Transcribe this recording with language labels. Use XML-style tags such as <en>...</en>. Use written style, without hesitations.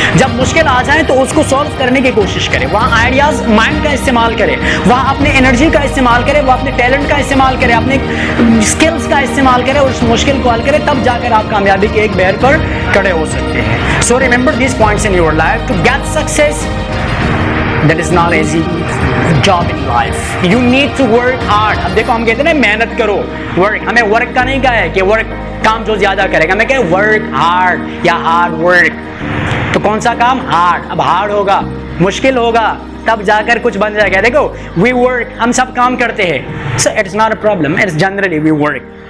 <ur>جب مشکل آ جائے تو اس کو سولو کرنے کی کوشش کریں, وہاں آئیڈیاز مائنڈ کا استعمال کریں, وہاں اپنے انرجی کا استعمال کریں, وہ اپنے ٹیلنٹ کا استعمال کریں, اپنے اسکلس کا استعمال کریں, اور اس مشکل کو حل کریں, تب جا کر آپ کامیابی کے ایک بہر پر کھڑے ہو سکتے ہیں.</ur> <en>So remember these points in your life to get success. That is not easy job in life. You need to work hard.</en> <ur>اب دیکھو ہم کہتے ہیں نا محنت کرو, ورک. ہمیں ورک کا نہیں کہا ہے کہ ورک کام جو زیادہ کرے گا, ہمیں کہے ورک ہارڈ یا ہارڈ ورک. تو کون سا کام؟ ہارڈ. اب ہارڈ ہوگا, مشکل ہوگا, تب جا کر کچھ بن جائے گا.</ur> <en>دیکھو we work,</en> <ur>ہم سب کام کرتے ہیں,</ur> <en>So it's not a problem, it's generally we work.</en>